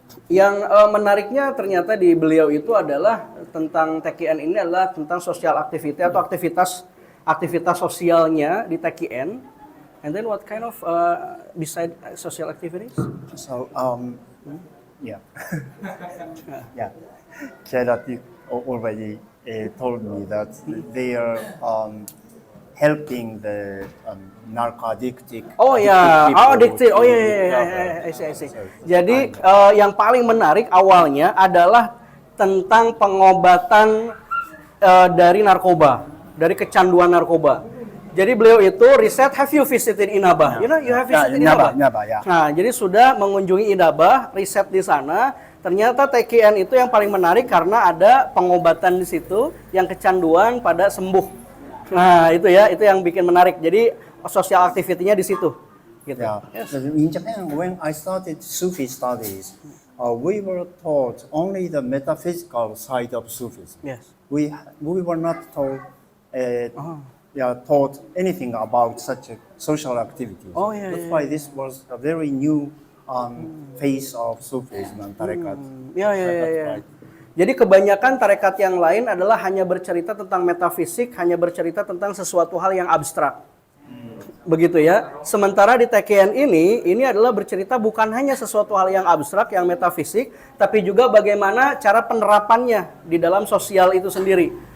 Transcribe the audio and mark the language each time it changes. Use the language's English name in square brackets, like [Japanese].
[Indonesian] Yang menariknya ternyata di beliau itu adalah tentang TKN ini adalah tentang sosial activity atau aktivitas sosialnya di TKN. [English] And then what kind of beside social activities? So, yeah, yeah. Kairat already told me that they are helping the narcotic. Oh ya, addicted. Oh ya, recover. I see. [Indonesian] Jadi yang paling menarik awalnya adalah tentang pengobatan dari narkoba, dari kecanduan narkoba. Jadi beliau itu riset, [English] have you visited Inaba? You know, you have visited Inaba? Yeah. [Indonesian] Nah, jadi sudah mengunjungi Inaba, riset di sana. Ternyata TKN itu yang paling menarik karena ada pengobatan di situ yang kecanduan pada sembuh. Nah, itu ya, itu yang bikin menarik. Jadi sosial activity-nya di situ. Gitu. [English] Yeah. In Japan, when I started Sufi studies, we were taught only the metaphysical side of Sufism. Yes. We were not taught anything about such a social activities. Oh, yeah, That's yeah, why this was a very new phase of Sufism and Tariqat. [Indonesian] Ya. [English] Right. [Indonesian] Jadi kebanyakan tarekat yang lain adalah hanya bercerita tentang metafisik, hanya bercerita tentang sesuatu hal yang abstrak. Begitu ya. Sementara di TKN ini adalah bercerita bukan hanya sesuatu hal yang abstrak, yang metafisik, tapi juga bagaimana cara penerapannya di dalam sosial itu sendiri.